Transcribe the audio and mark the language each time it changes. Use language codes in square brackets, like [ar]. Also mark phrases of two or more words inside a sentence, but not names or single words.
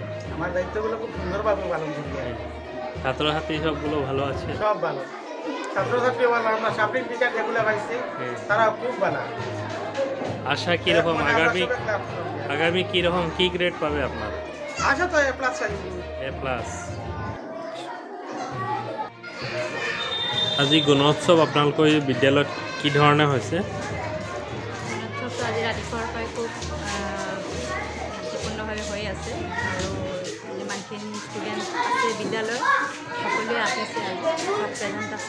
[bn] আমার দায়িত্বগুলো খুব সুন্দরভাবে পালন করতে হয়। ছাত্রছাত্রী সবগুলো ভালো আছে? সব ভালো, ছাত্রছাত্রী ভালো। আমরা সাবজেক্ট টিচার যেগুলো পাইছি তারা খুব ভালো। আশা কীরকম আগামী কীরকম কী গ্রেড পাবে আপনার? আশা তো A+ A+। [as] আজি গুণোৎসৱ আপোনালোকৰ বিদ্যালয়ত কি ধৰণে হৈছে? গুণোৎসৱটো আজি ৰাতিপুৱাৰ পৰাই খুব শান্তিপূৰ্ণভাৱে হৈ আছে, আৰু যিমানখিনি ষ্টুডেণ্ট আছে বিদ্যালয়ত সকলোৱে আহিছে, আজি চব প্ৰেজেণ্ট আছে।